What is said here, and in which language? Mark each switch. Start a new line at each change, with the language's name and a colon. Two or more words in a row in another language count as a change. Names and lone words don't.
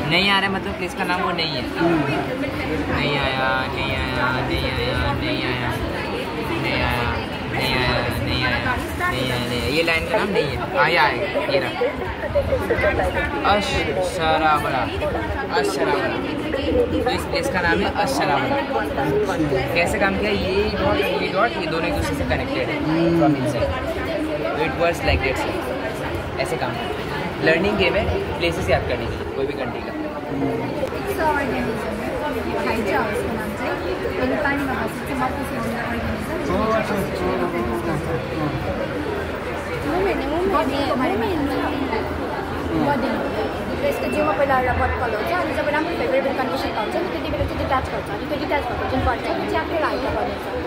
Hindi: नहीं आ रहा है मतलब प्लेस का नाम वो नहीं है। नहीं आया नहीं आया नहीं आया नहीं आया नहीं आया नहीं आया नहीं आया नहीं आया नहीं, ये लाइन का नाम नहीं है। आया है ये रहा अशराबरा अशराबरा। तो इस प्लेस का नाम है अशराबरा। कैसे काम किया ये डॉट ये दोनों एक दूसरे से कनेक्टेड है
English: from inside. it works like that.
Hindi: ऐसे काम
English: learning game
Hindi: है प्लेसेस याद करने के लिए कोई भी कंट्री का।
Nepali: यसको जिउमा पहिला एउटा बटकल हुन्छ अनि जब राम्रो
English: favourable condition
Nepali: हुन्छ नि त्यति बेला चाहिँ डिट्याच गर्छ अनि त्यो डिट्याच भएको जुन पर्छ त्यो चाहिँ आफै हाइट गर्नुहुन्छ।